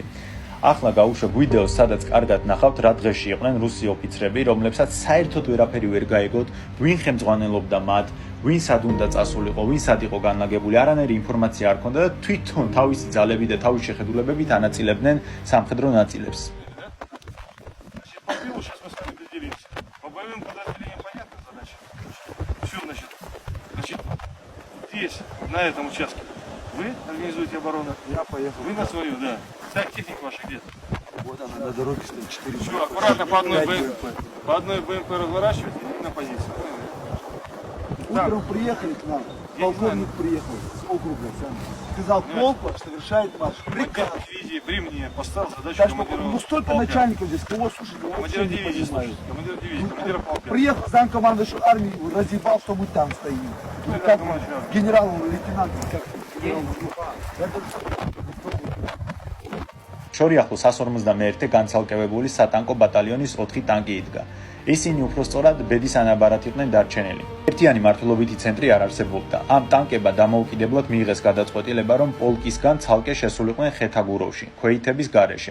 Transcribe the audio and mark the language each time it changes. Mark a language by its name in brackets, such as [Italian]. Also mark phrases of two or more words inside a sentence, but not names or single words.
[Georgian] ახლა გავუშვებ ვიდეოს, სადაც კარგად ნახავთ, რა დღეში იყვნენ რუსი ოფიცრები, რომლებსაც საერთოდ ვერაფერი ვერ გაეგოთ, ვინ ხელმძღვანელობდა მათ, ვინ სად უნდა წასულიყო, ვინ სად იყო განლაგებული, არანაირი ინფორმაცია არ ჰქონდა და თვითონ თავისი ძალები და თავის შეხედულებებით ანაწილებდნენ სამხედრო ნაწილებს. [Russian] На этом участке. Вы организуете оборону? Я поехал. Вы на свою, да. Так, техника ваша где? Вот она на дороге стоит 4 Все, аккуратно по одной БМП разворачивайте и на позицию. Утром приехали к нам. Полковник приехал с округа сам. Сказал, полк ваш совершает ваш приказ. Командир дивизии при мне поставил задачу Так что, командира ну столько полка. начальников здесь, кого слушать, кого Командира вообще не дивизии понимаю. слушайте. Командир дивизии, командира полка. Приехал замкомандующий армии, разъебал, что мы там стоим. Ну, как генерал-лейтенант, как [Georgian] შორიახლოს 151 განცალკევებული სატანკო ბატალიონის 4 ტანკი იდგა. ისინი უпростоრად ბედის ანაბარად იყვნენ დარჩენილი. ერთიანი მმართველობითი ცენტრი არ არსებობდა. ამ ტანკებმა დამოუკიდებლად მიიღეს გადაწყვეტილება, რომ პოლკისგან ცალკე შესულიყვნენ ხეთაგუროვში, ქვეითების გარეშე.